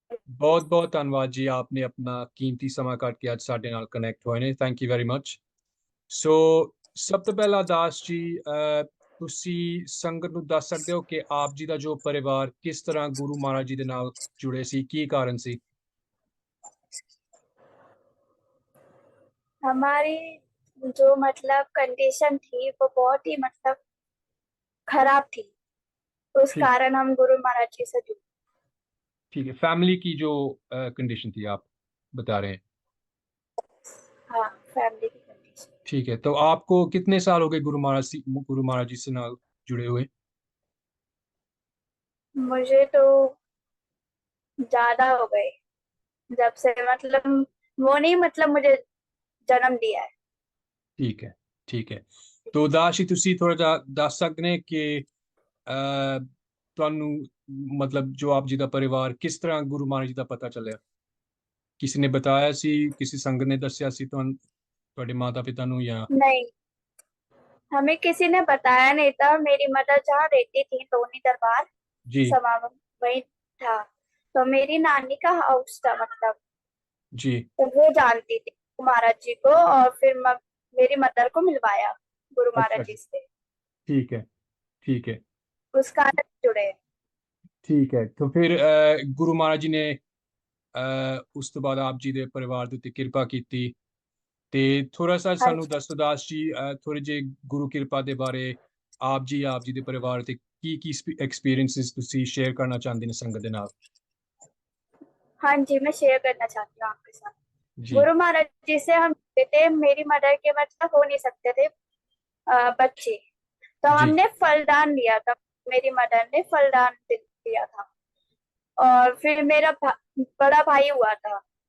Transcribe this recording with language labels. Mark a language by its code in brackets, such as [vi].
[pa] ਬਹੁਤ ਬਹੁਤ ਧੰਨਵਾਦ ਜੀ, ਆਪਨੇ ਆਪਣਾ ਕੀਮਤੀ ਸਮਾਂ ਕੱਢ ਕੇ ਅੱਜ ਸਾਡੇ ਨਾਲ ਕਨੈਕਟ ਹੋਏ ਨੇ. [en] Thank you very much. [pa] ਸੋ ਸਭ ਤੋਂ ਪਹਿਲਾਂ ਦਾਸ ਜੀ, ਤੁਸੀਂ ਸੰਗਤ ਨੂੰ ਦੱਸ ਸਕਦੇ ਹੋ ਕਿ ਆਪ ਜੀ ਦਾ ਜੋ ਪਰਿਵਾਰ ਕਿਸ ਤਰ੍ਹਾਂ ਗੁਰੂ ਮਹਾਰਾਜ ਜੀ ਦੇ ਨਾਲ ਜੁੜੇ ਸੀ, ਕੀ ਕਾਰਨ ਸੀ? [hi] हमारी जो मतलब कंडीशन थी वो बहुत ही मतलब खराब थी, उस ठीक। कारण हम गुरु महाराज जी से जुड़े। ठीक है, फैमिली की जो कंडीशन थी आप बता रहे हैं? हाँ, फैमिली की कंडीशन। ठीक है, तो आपको कितने साल हो गए गुरु महाराज जी से नाल जुड़े हुए? मुझे तो ज्यादा हो गए, जब से मतलब वो नहीं मतलब मुझे जन्म दिया है। ठीक है, ठीक है। [pa] तो ਦਾਸ ਜੀ, ਤੁਸੀਂ ਥੋੜਾ ਜਿਹਾ ਦੱਸ ਸਕਦੇ ਨੇ ਕਿ ਤੁਹਾਨੂੰ ਮਤਲਬ ਜੋ ਆਪ ਜੀ ਦਾ ਪਰਿਵਾਰ ਕਿਸ ਤਰ੍ਹਾਂ ਗੁਰੂ ਮਹਾਰਾਜ ਜੀ ਦਾ ਪਤਾ ਚੱਲਿਆ? ਕਿਸੇ ਨੇ ਬਤਾਇਆ ਸੀ, ਕਿਸੇ ਸੰਗਤ ਨੇ ਦੱਸਿਆ ਸੀ ਤੁਹਾਨੂੰ, ਤੁਹਾਡੇ ਮਾਤਾ ਪਿਤਾ ਨੂੰ, ਜਾਂ? [hi] नहीं, हमें किसी ने बताया नहीं था। मेरी मदर जहाँ रहती थी टोनी दरबार जी समागम वही था, तो मेरी नानी का हाउस था मतलब, जी तो वो जानती थी गुरु महाराज जी को, और फिर मेरी मदर को मिलवाया गुरु अच्छा, महाराज जी से, ठीक है, ठीक है, उस कारण जुड़े। [pa] ਠੀਕ ਹੈ। तो ਫਿਰ ਗੁਰੂ ਮਹਾਰਾਜ ਜੀ ਨੇ ਉਸ ਤੋਂ ਬਾਅਦ ਆਪ ਜੀ ਦੇ ਪਰਿਵਾਰ ਦੇ ਉੱਤੇ ਕਿਰਪਾ ਕੀਤੀ, ਤੇ ਥੋੜਾ ਸਾ ਸਾਨੂੰ ਦੱਸੋ ਦਾਸ ਜੀ, ਥੋੜੇ ਜਿਹੇ ਗੁਰੂ ਕਿਰਪਾ ਦੇ ਬਾਰੇ, ਆਪ ਜੀ ਦੇ ਪਰਿਵਾਰ ਤੇ ਕੀ ਕੀ ਐਕਸਪੀਰੀਐਂਸਿਸ ਤੁਸੀਂ ਸ਼ੇਅਰ ਕਰਨਾ ਚਾਹੁੰਦੇ ਨੇ ਸੰਗਤ ਦੇ ਨਾਲ? [hi] हाँ जी, मैं शेयर करना चाहती हूँ आपके साथ। जी गुरु महाराज जी से हम जुड़े थे, मेरी मदर के मतलब हो नहीं सकते थे बच्चे, तो जी हमने फलदान लिया था, मेरी मदर ने फलदान दिया था, और फिर मेरा बड़ा भाई हुआ था।